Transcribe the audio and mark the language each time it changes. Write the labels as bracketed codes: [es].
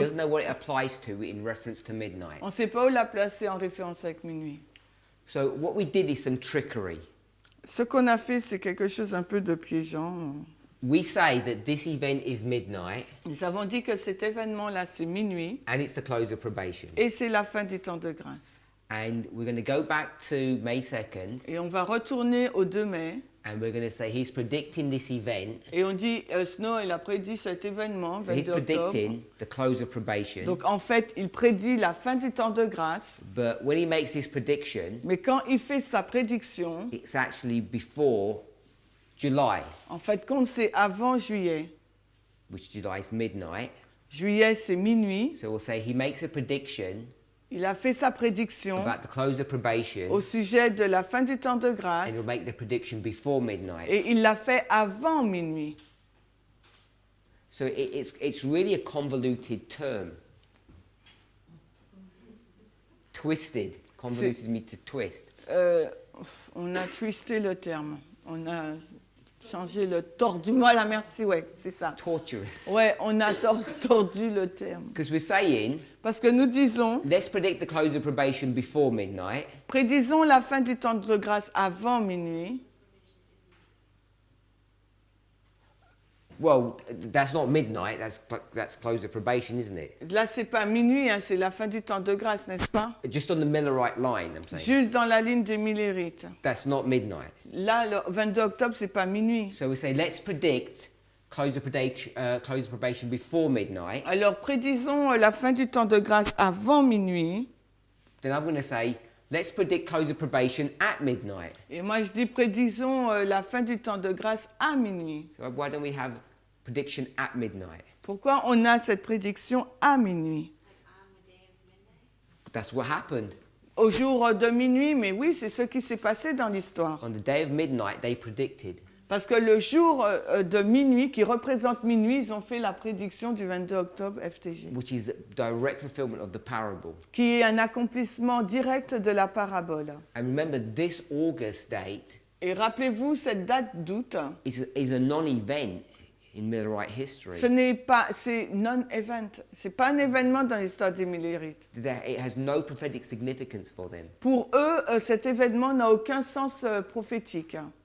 [en] doesn't know what it applies to in reference to midnight. [fr] On ne sait pas où la placer en référence avec minuit. [en] So what we did is some trickery. [fr] Ce qu'on a fait, c'est quelque chose un peu de piégeant. [en] We say that this event is midnight [fr] Nous avons dit que cet événement-là, c'est minuit [en] and it's the close of probation. [fr] et c'est la fin du temps de grâce. [en] And we're going to go back to May 2nd [fr] Et on va retourner au 2 mai [en] and we're going to say he's predicting this event. [fr] et on dit Snow, il a prédit cet événement, [en] So he's [fr] 22 octobre. [en] predicting the close of probation. [fr] Donc en fait, il prédit la fin du temps de grâce, [en] But when he makes his prediction, [fr] mais quand il fait sa prédiction, [en] it's actually before July, [fr] en fait, compte c'est avant juillet. [en] which July is midnight. [fr] Juillet, c'est minuit. [en] So we'll say he makes a prediction [fr] Il a fait sa prédiction [en] about the close of probation, [fr] au sujet de la fin du temps de grâce [en] and he'll make the prediction before midnight. [fr] et il l'a fait avant minuit. [en] So it's really a convoluted term. Twisted. Convoluted means to twist. [fr] On a twisté le terme. On a changé le tordu. Voilà, merci, ouais, c'est ça. [en] Torturous. [fr] Ouais, on a tordu le terme. [en] Because we're saying, [fr] Parce que nous disons, [en] let's predict the close of probation before midnight. [fr] prédisons la fin du temps de grâce avant minuit. [en] Well, that's not midnight, that's close of probation, isn't it? [fr] Là, c'est pas minuit, hein, c'est la fin du temps de grâce, n'est-ce pas? [en] Just on the Millerite line, I'm saying. [fr] Juste dans la ligne des millérites. [en] That's not midnight. [fr] Là, le 22 octobre, c'est pas minuit. [en] So we say, let's predict close of probation before midnight. [fr] Alors, prédisons la fin du temps de grâce avant minuit. [en] Then I'm going to say, let's predict close of probation at midnight. [fr] Et moi, je dis, prédisons la fin du temps de grâce à minuit. [en] So why don't we have prediction at midnight? [fr] Pourquoi on a cette prédiction à minuit? [en] That's what happened. [fr] Au jour de minuit, mais oui, c'est ce qui s'est passé dans l'histoire. [en] On the day of midnight, they predicted. [fr] Parce que le jour de minuit, qui représente minuit, ils ont fait la prédiction du 22 octobre FTG, [en] Which is direct fulfillment of the parable. [fr] qui est un accomplissement direct de la parabole. [en] And remember, this August date [fr] Et rappelez-vous, cette date d'août, [en] is a non-event in Millerite history. [fr] ce n'est pas, c'est non-event, c'est pas un événement dans l'histoire des millérites. [en] It has no prophetic significance for them. [fr] Pour eux, cet événement n'a aucun sens prophétique.